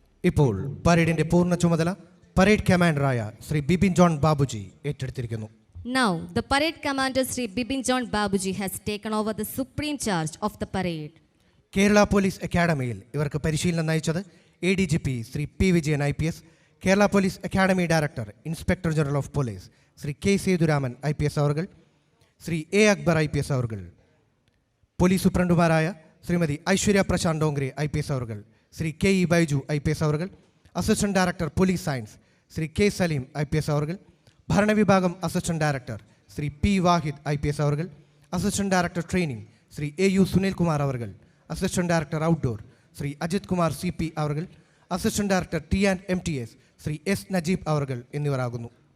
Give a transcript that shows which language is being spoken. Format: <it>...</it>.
<ml>ഇപ്പോൾ പരേഡിന്റെ പൂർണ്ണ ചുമതല parade കമാൻഡറായ Shri Bipin John Babuji ഏറ്റെടുത്തിരിക്കുന്നു.</ml> <en>Now, the parade commander Sri Bipin John Babuji has taken over the supreme charge of the parade.</en> <ml>Kerala police അക്കാഡമിയിൽ ഇവർക്ക് പരിശീലനം നയിച്ചത് ADGP Shri P Vijayan IPS, Kerala police academy director inspector general of police Shri K Sethuraman IPS our, Shri A Akbar IPS our, police സൂപ്രണ്ടുമാരായ Shrimati Aishwarya Prashant Dongre IPS our, Shri K E Baiju IPS our, assistant director police science Shri K Saleem IPS our, ഭരണവിഭാഗം assistant director Shri P Wahid IPS our, assistant director training Shri AU Sunil Kumar our, assistant director outdoor Shri Ajith Kumar CP our, assistant director TNMTS Shri S Najeeb our എന്നിവരാകുന്നു.</ml>